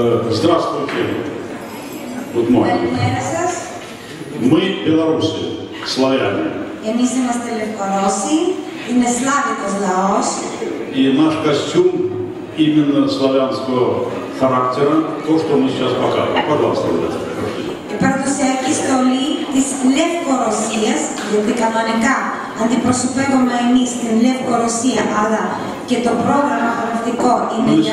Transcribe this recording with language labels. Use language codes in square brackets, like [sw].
[ru] Здравствуйте. [en] Good morning. [ru] Мы белорусы, славяне. [el] Εμείς είμαστε Λευκορώσοι, είναι Славικός λαός. [ru] И наш костюм именно славянского характера, то, что мы сейчас показываем. Пожалуйста, [el] Η παραδοσιακή στολή της Λευκορωσίας, γιατί κανονικά αντιπροσωπεύουμε εμείς την Λευκορωσία, αλλά και το πρόγραμμα χορευτικό είναι για...